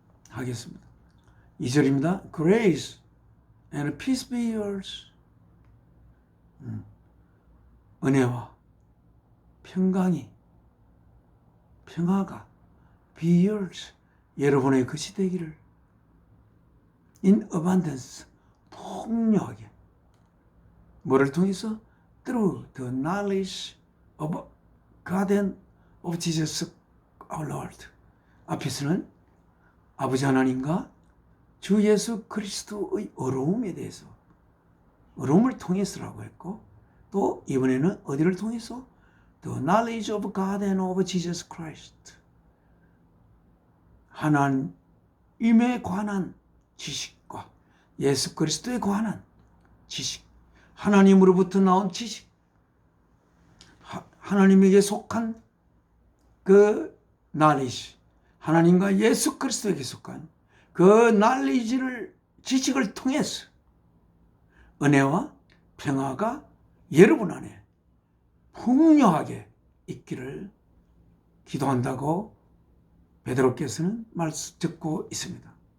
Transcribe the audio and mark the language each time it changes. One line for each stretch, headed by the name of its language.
Korean: 하겠습니다. 2절입니다.
English: Grace and peace be yours.
Korean: 은혜와 평화가
English: be yours.
Korean: 여러분의 것이 되기를
English: in abundance.
Korean: 풍요하게. 뭐를 통해서?
English: Through the knowledge of God and of Jesus our Lord.
Korean: 앞에서는 아버지 하나님과 주 예수 그리스도의 어려움에 대해서, 어려움을 통해서라고 했고, 또 이번에는 어디를 통해서?
English: The knowledge of God and of Jesus Christ.
Korean: 하나님에 관한 지식과 예수 그리스도에 관한 지식, 하나님으로부터 나온 지식, 하나님에게 속한 그 knowledge, 하나님과 예수 그리스도에게 속한 그 knowledge를, 지식을 통해서 은혜와 평화가 여러분 안에 풍요하게 있기를 기도한다고 베드로께서는 말씀 듣고 있습니다.